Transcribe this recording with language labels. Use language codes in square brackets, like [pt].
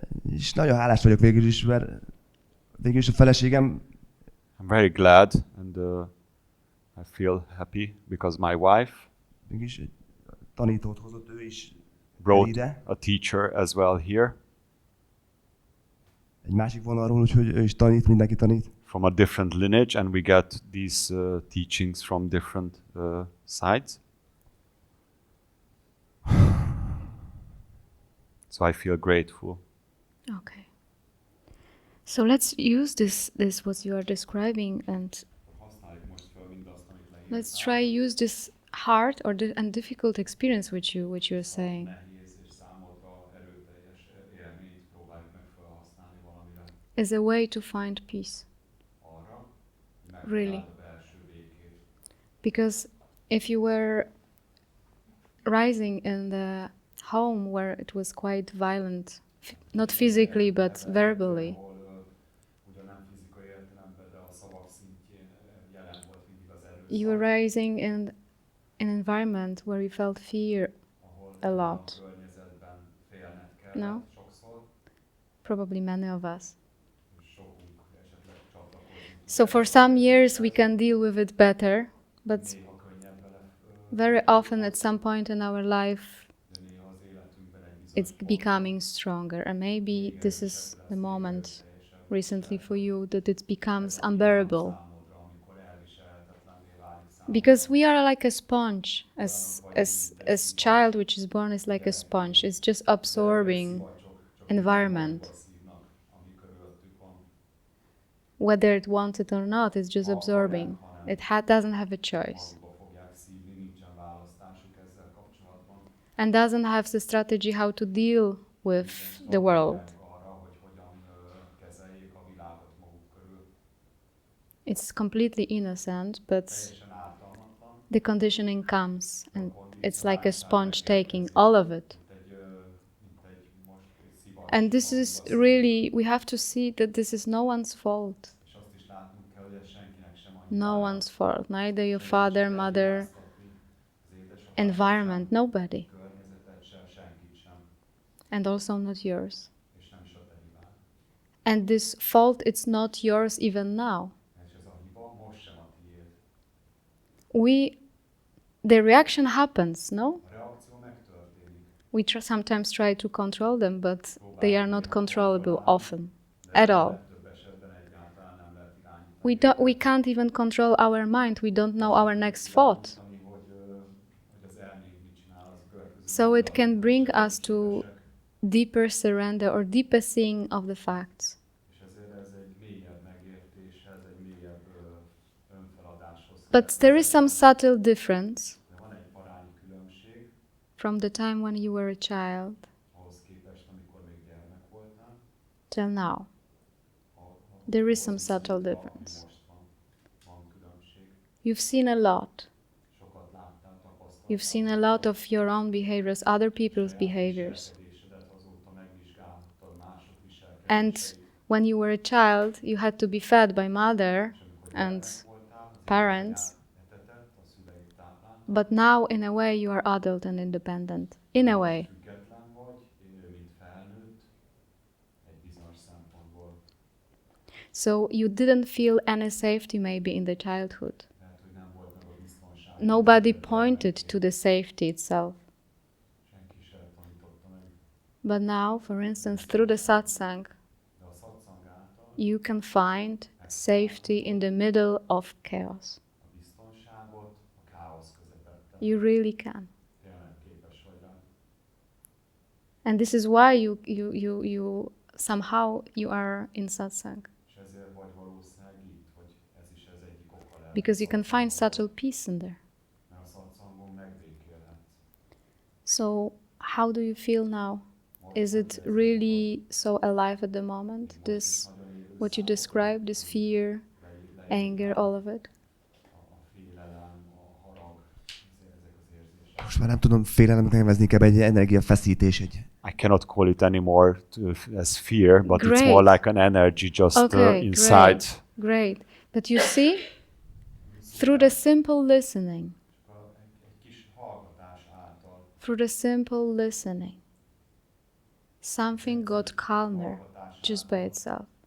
[hu] És nagyon hálás vagyok végül is, mert végül is a feleségem [en] I'm very glad and I feel happy because my wife [hu] végül is egy tanítót hozott, ő is [en] brought [hu] ide, [en] a teacher as well here [hu] egy másik vonalról, úgyhogy ő is tanít, mindenki tanít. [en] from a different lineage, and we get these teachings from different sides. So I feel grateful. Okay. So let's use this what you are describing, and let's try use this hard or and difficult experience which you're saying. is a way to find peace. [hu] arra, hogy [en] Really. [hu] megtaláld a belső békét. [en] Because if you were rising in the home where it was quite violent, not physically but verbally, [hu] Ahol ugyan nem fizikai értelemben, de a szavak szintjén jelen volt mindig az erőszak. [en] you were rising in an environment where you felt fear [hu] Ahol [en] a lot. [hu] a környezetben félned kellett [en] No? [hu] sokszor, [en] Probably many of us. [hu] és sokunk esetleg csatlakozni tud. [en] So for some years we can deal with it better, but [hu] Néha könnyebb vele, [en] very often at some point in our life [hu] de néha az életünkben egy [en] it's [hu] bizonyos [en] becoming stronger, and maybe this is the moment recently for you that it becomes unbearable. [hu] számodra, amikor elviselhetetlenné válik számodra. [en] Because we are like a sponge. As child which is born is like a sponge. It's just absorbing environment. [hu] Szívnak, ami körülöttük van. [en] Whether it wants it or not, it's just absorbing. It doesn't have a choice. [hu] Magukba fogják szívni, nincsen választásuk ezzel kapcsolatban. [en] And doesn't have the strategy how to deal with the world. [hu] Arra, hogy hogyan kezeljék a világot maguk körül. [en] It's completely innocent, but [hu] Teljesen ártalmatlan. [en] the conditioning comes and it's like a sponge taking all of it. [hu] Mint egy most szivacs. [en] And this is really, we have to see that this is no one's fault. [hu] És azt is látnunk kell, hogy ez senkinek sem annyira [en] No one's fault. Neither your father, mother, environment, nobody. [hu] környezetet sem, senkit sem, [en] And also not yours. [hu] és nem is a te hibád. [en] And this fault, it's not yours even now. [hu] És ez a hiba most sem a tiéd. [en] The reaction happens, no? [hu] A reakció megtörténik. [en] We sometimes try to control them, but they are not controllable often, at all. [hu] Legtöbb esetben egyáltalán nem lehet irányítani. [en] We can't even control our mind. We don't know our next thought. [hu] Hogy az elménk mit csinál az következő. [en] So it can bring us to deeper surrender or deeper seeing of the facts. [hu] És ezért ez egy mélyebb megértéshez, egy mélyebb önfeladáshoz. [en] But there is some subtle difference [hu] De van egy parányi különbség [en] from the time when you were a child [hu] ahhoz képest, amikor még gyermek voltál. [en] till now. There is some subtle difference. [hu] Most van különbség. [en] You've seen a lot. [hu] Sokat láttál, tapasztaltál. [en] You've seen a lot of your own behaviors, other people's behaviors. [hu] Viselkedésedet azóta megvizsgáltad mások viselkedéseit. [en] And when you were a child, you had to be fed by mother [hu] És amikor [en] and [hu] gyermek voltál, az [en] parents. [hu] anyád etetett, a szüleid tápláltak. [en] But now, in a way, you are adult and independent. In a way. [hu] Független vagy, mint felnőtt, egy bizonyos szempontból. [en] So you didn't feel any safety maybe in the childhood. [hu] Lehet, hogy nem volt meg a biztonság. [en] Nobody pointed to the safety itself. [hu] Senki se tanította meg. [en] But now, for instance, through the satsang, [hu] De a satsang által [en] you can find safety in the middle of chaos. [hu] a biztonságot a káosz közepette. [en] You really can. [hu] Tényleg képes vagy rá. [en] And this is why you somehow you are in satsang. [hu] És ezért vagy valószínűleg itt, vagy ez is ez egyik oka lehet. [en] Because you can find subtle peace in there. [hu] Mert a satsangon megbékélhetsz. [en] So how do you feel now? Is it really so alive at the moment? This, what you described, this fear, anger, all of it? [hu] A félelem, a harag, ezek az érzések. Most már nem tudom félelemnek nevezni, inkább egy energiafeszítés, egy [en] I cannot call it anymore as fear, but it's Great. more like an energy just Okay, inside. great. But you see, through the simple listening, [hu] Egy kis hallgatás által, [en] through the simple listening, something got calmer just by itself.